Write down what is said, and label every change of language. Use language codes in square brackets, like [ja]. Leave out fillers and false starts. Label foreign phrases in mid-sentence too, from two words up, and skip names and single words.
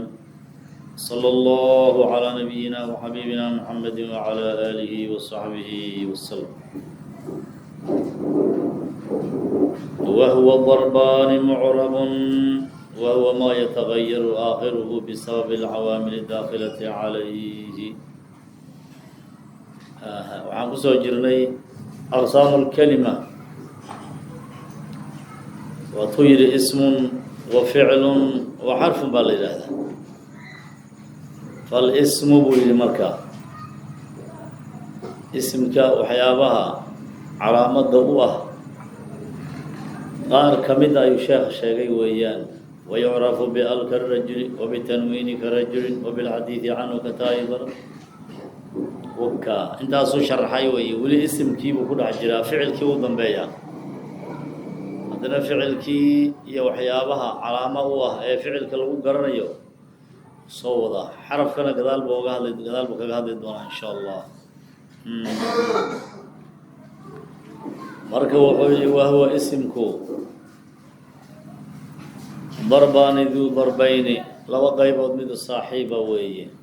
[ar] صلى الله على نبينا وحبيبنا محمد وعلى آله وصحبه وسلم. وهو ضربان معرب وهو ما يتغير آخره بسبب العوامل الداخلة عليه. [so] waxaan kusoo jirnay [ar] أقسام الكلمة [so] waatuu yidhi [ar] اسم وفعل وحرف [so] baa la yidhaahdaa. فالاسم buu yidhi markaa ismka waxyaabaha calaamada u ah qaar ka mida ayuu sheekh sheegay weeyaan. [ar] ويعرف بأل كالرجل وبتنوين كرجل وبالحديث عنه كتائب وكا [so] intaasuu sharxay weeye. weli isimkiibuu ku dhex jiraa, ficilkii u dambeeyaa. haddana ficilkii iyo waxyaabaha calaamo u ah ee ficilka lagu garanayo soo wada. xarafkana gadaal buu kaga hadli doonaa [ar] إن شاء الله. [so] marka wuxuu yihi wahwa isimku darbaani duu darbayni, laba qaybood midu saaxiiba weeye.